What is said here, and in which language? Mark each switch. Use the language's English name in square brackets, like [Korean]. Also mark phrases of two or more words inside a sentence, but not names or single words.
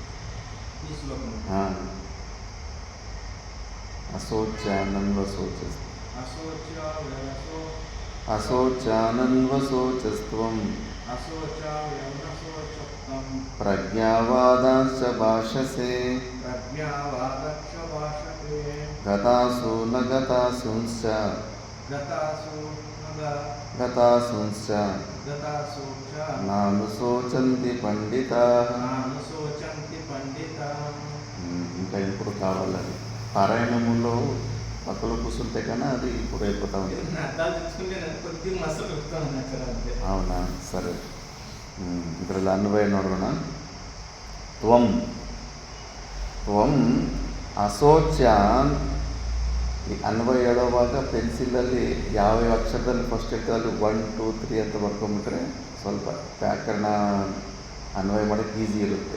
[Sanskrit] అశోచానన్వశోచస్త్వం ప్రజ్ఞావాదాంశ భాషసే గతాసు న గతాసూంశ్చ నాను శోచంతి పండితాః. [Telugu] ఇంకా ఇప్పుడు కావాలని పారాయణములో పక్కలో కూర్చుంటే కన్నా అది ఇప్పుడు అయిపోతా ఉంది. అవునా, సరే. [Kannada] ಇದರಲ್ಲಿ ಅನ್ವಯ ನೋಡೋಣ. [Sanskrit] ತ್ವಂ ಅಶೋಚ್ಯಾನ್. [Kannada] ಈ ಅನ್ವಯ ಹೇಳುವಾಗ ಪೆನ್ಸಿಲಲ್ಲಿ ಯಾವ ಅಕ್ಷರದಲ್ಲಿ ಫಸ್ಟ್ ಇರ್ತದೆ ಅಲ್ಲಿ 1 2 3 ಅಂತ ಬರ್ಕೊಂಡ್ಬಿಟ್ರೆ ಸ್ವಲ್ಪ ವ್ಯಾಕರಣ ಅನ್ವಯ ಮಾಡೋಕ್ಕೆ ಈಸಿ ಇರುತ್ತೆ.